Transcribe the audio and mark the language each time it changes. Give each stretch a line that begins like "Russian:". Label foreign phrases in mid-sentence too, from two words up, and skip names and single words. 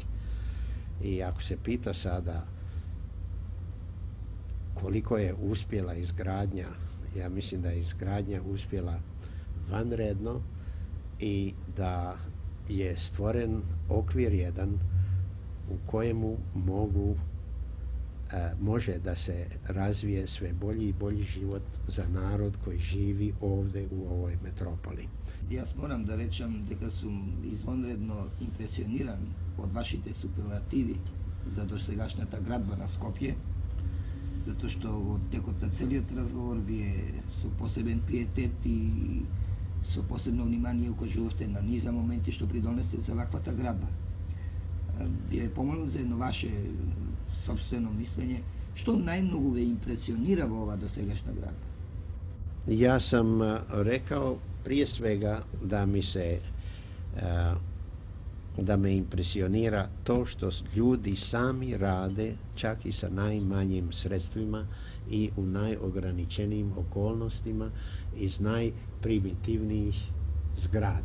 Croatian: I ako se pita sada koliko je uspjela izgradnja, ja mislim da je izgradnja uspjela vanredno i da je stvoren okvir jedan u kojemu može da se razvije sve bolji i bolji život za narod koji živi ovdje u ovoj metropoli.
Macedonian: Јас морам да речам дека сум извонредно импресиониран од вашите суперлативи за досегашната градба на Скопје, затоа што во текот на целиот разговор вие со посебен пиетет и со посебно внимание укажувавте на низа моменти што придонесте за ваквата градба. Би ве помолил за едно ваше собствено мислење, што најмногу ве импресионира во ова досегашна градба?
Croatian: Ja sam rekao prije svega da me impresionira to što ljudi sami rade čak i sa najmanjim sredstvima i u najograničenijim okolnostima iz najprimitivnijih zgrada.